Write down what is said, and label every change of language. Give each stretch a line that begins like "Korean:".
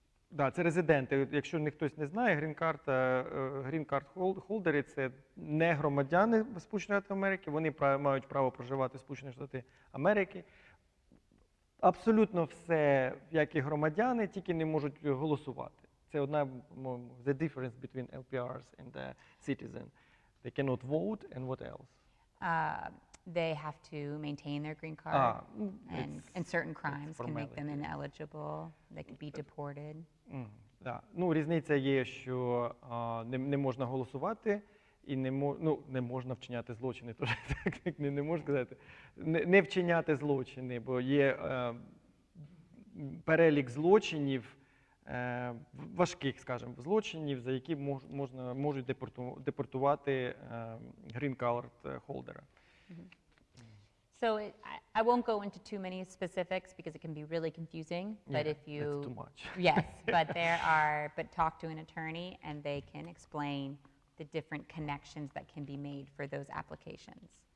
Ukrainian: Да, це резиденти. Якщо хтось не знає, грін-карт-холдери – це не громадяни Сполучених Штатів Америки, вони мають право проживати в Сполучених Штатах Америки. Абсолютно все, як і громадяни, тільки не можуть голосувати. Це одна,
English: the difference between LPRs and the citizen. They cannot vote, and what else? They have to maintain their green card, and certain crimes can make them ineligible. They could be deported.
Ukrainian: Да. Ну, різниця є, що не можна голосувати і не можна вчиняти злочини. Тож, так, не можу сказати. Не вчиняти злочини, бо є перелік злочинів, важких, скажімо, злочинів, за які можуть депортувати green-card холдера.
English: So I won't go into too many specifics because it can be really confusing. But if you, that's too much. Yes, but talk to an attorney and they can explain the different connections that can be made for those applications.